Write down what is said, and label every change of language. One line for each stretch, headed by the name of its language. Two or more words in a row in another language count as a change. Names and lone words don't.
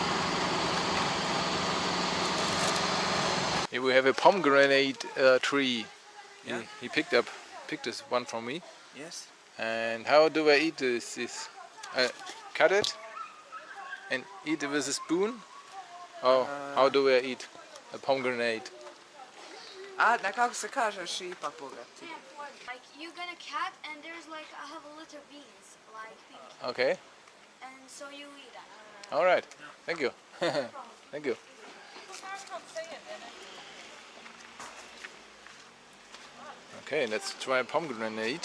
English: Here we have a pomegranate tree. Yeah. He picked this one from me. Yes. And how do I eat this? Cut it and eat it with a spoon? Or how do I eat a pomegranate?
Serbian: Na kako se kaže šipa pogledati?
English: Like you're gonna cut and there's like I have a little beans like pink Okay. and so you eat that. All right. Thank you. Thank you. Okay, let's try a pomegranate.